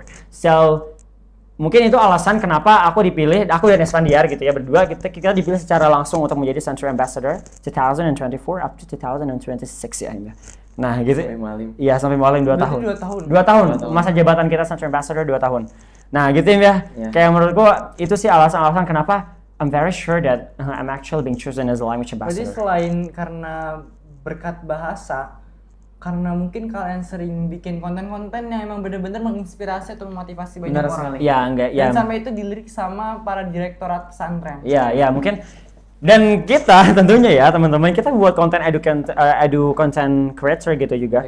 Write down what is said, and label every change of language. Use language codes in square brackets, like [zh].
[id] So mungkin itu alasan kenapa aku dipilih, aku dan Esmandiar gitu ya, berdua kita dipilih secara langsung untuk menjadi Century Ambassador 2024 up to 2026 ya. Nah gitu. Iya, sampai Mualim 2 tahun. 2 tahun. Masa jabatan kita Century Ambassador 2 tahun. Nah gitu ya. Kayak menurutku itu sih alasan-alasan kenapa [en] I'm very sure that I'm actually being chosen as a language ambassador. [id] Jadi selain karena berkat bahasa, karena mungkin kalian sering bikin konten-konten yang emang benar-benar menginspirasi atau memotivasi banyak orang. Iya, enggak ya. Dan sampai itu dilirik sama para direktorat pesantren. Iya, mungkin Dan kita tentunya ya teman-teman, kita buat konten edu content creator gitu juga.